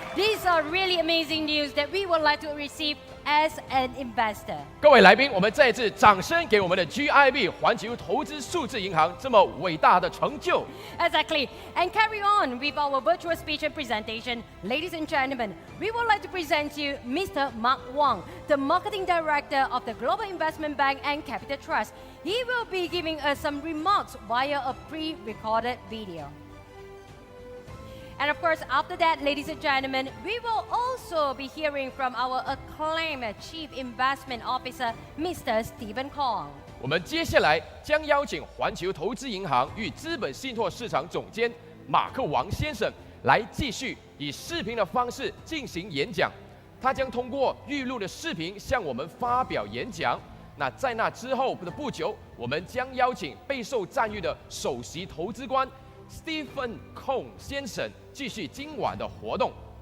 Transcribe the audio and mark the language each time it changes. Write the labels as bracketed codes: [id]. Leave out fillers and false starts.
[en] These are really amazing news that we would like to receive as an investor. [zh] 各位来宾，我们再次掌声给我们的 GIB 环球投资数字银行这么伟大的成就。 [en] Exactly. And carry on with our virtual speech and presentation. Ladies and gentlemen, we would like to present you Mr. Mark Wang, the Marketing Director of the Global Investment Bank and Capital Trust. He will be giving us some remarks via a pre-recorded video. And of course, after that, ladies and gentlemen, we will also be hearing from our acclaimed Chief Investment Officer, Mr. Stephen Kong. [zh] 我们接下来将邀请环球投资银行与资本信托市场总监马克王先生来继续以视频的方式进行演讲。他将通过预录的视频向我们发表演讲。那在那之后的不久，我们将邀请备受赞誉的首席投资官 Stephen Kong 先生继续今晚的活动。